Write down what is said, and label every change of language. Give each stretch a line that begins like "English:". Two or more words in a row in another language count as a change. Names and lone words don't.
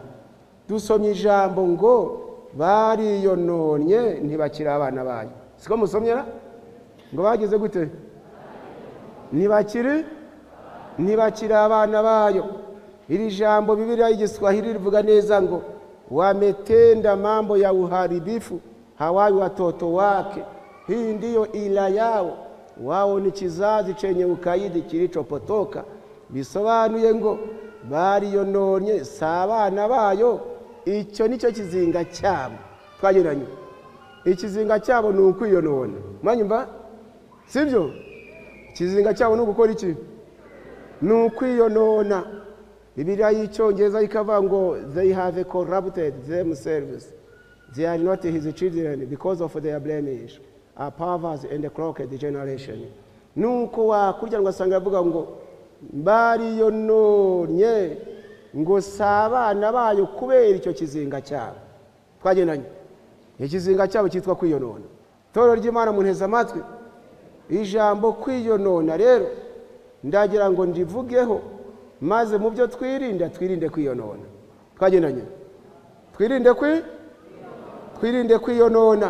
Kinyarwanda: Dusomye ijambo ngo bariyononye ntibakira abana bayo, siko musomyera ngo bagize gute, ntibakira abana bayo. Iri jambo Biblia y'Igiswahili rivuga neza ngo
Swahili: wametenda mambo ya uharibifu hawawi watoto wake, hii ndiyo ila yao, wao ni kizazi chenye ukaidi kilichopotoka.
Kinyarwanda: Bisobanuye ngo bariyononye sabana bayo, icyo nicyo kizinga cyabo twageranye. Ikizinga cyabo ni ukwiyonona, mwanyumva sibyo? Ikizinga cyabo ni gukora iki, ni ukwiyonona. Biblia y'Icyongereza ikavuga ngo
English: they have corrupted themselves, they are not his children because of their blemish, a perverse and crooked generation.
Kinyarwanda: Nuko wakurya ngo asanga avuga ngo bariyononye ngo sabana bayo kubera icyo kizinga cyabo twagendanye. Ikizinga cyabo cyitwa kwiyonona. Toro ry'Imana munteza amatwi, ijambo kwiyonona rero ndagira ngo ndivugeho, maze mu byo twirinde kwiyonona twagendanye, twirinde kwiyonona.